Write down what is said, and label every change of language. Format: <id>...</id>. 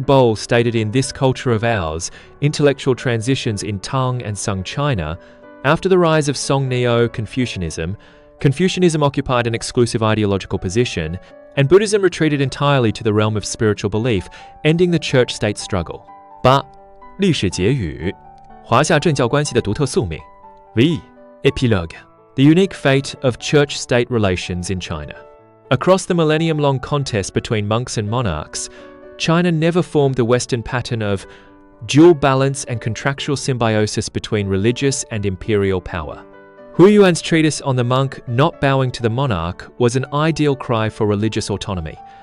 <en>Bohl stated in This Culture of Ours, Intellectual Transitions in Tang and Sung China, after the rise of Song Neo-Confucianism, Confucianism occupied an exclusive ideological position, and Buddhism retreated entirely to the realm of spiritual belief, ending the church-state struggle. 8.</en> <zh>历史结语华夏政教关系的独特宿命 V.</zh> <en>Epilogue. The unique fate of church-state relations in China. Across the millennium-long contest between monks and monarchs, China never formed the Western pattern of dual balance and contractual symbiosis between religious and imperial power. Hu Yuan's treatise on the monk not bowing to the monarch was an ideal cry for religious autonomy.</en>